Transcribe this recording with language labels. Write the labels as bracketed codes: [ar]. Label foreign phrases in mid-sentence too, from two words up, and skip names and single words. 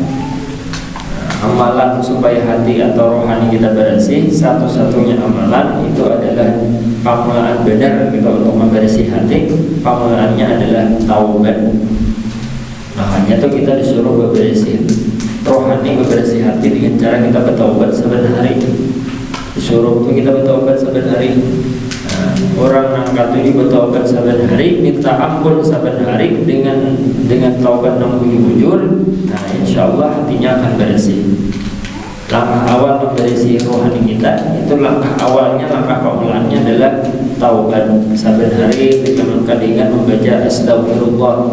[id] Amalan supaya hati atau rohani kita bersih, satu-satunya amalan itu adalah pamulaan benar kita untuk membersih hati. Pamulaannya adalah taubat. Makanya tuh kita disuruh berbersih. rohani, membersih hati dengan cara kita bertaubat saben hari. Disuruh untuk kita bertaubat saben hari. [bjn] Orang nang katuli bertaubat saben hari, minta ampun saben hari dengan taubat nang bujur. [id] Nah, insyaallah hatinya akan bersih. Langkah awal membersih rohani kita itu langkah awalnya, langkah awalnya adalah taubat saben hari dengan kadingan membaca astagfirullah.